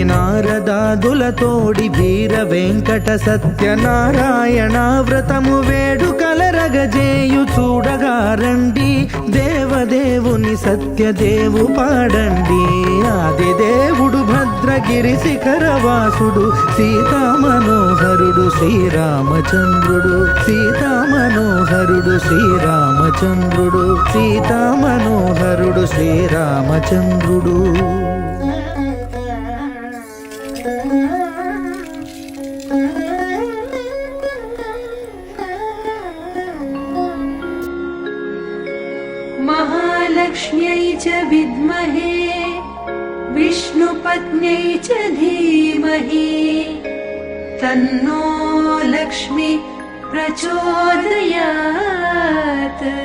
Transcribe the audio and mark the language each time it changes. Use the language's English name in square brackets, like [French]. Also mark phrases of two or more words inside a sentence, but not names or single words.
[Telugu] నారదాదులతోడి వీర వెంకట సత్యనారాయణ వ్రతము వేడుకలరగజేయు చూడగా రండి దేవదేవుని సత్యదేవు పాడండి ఆది దేవుడు భద్రగిరి శిఖరవాసుడు సీతామనోహరుడు శ్రీరామచంద్రుడు సీతామనోహరుడు శ్రీరామచంద్రుడు సీతామనోహరుడు శ్రీరామచంద్రుడు [Sanskrit] महालक्ष्म्यै च विद्महे विष्णुपत्न्यै च धीमहि तन्नो लक्ष्मी प्रचोदयात्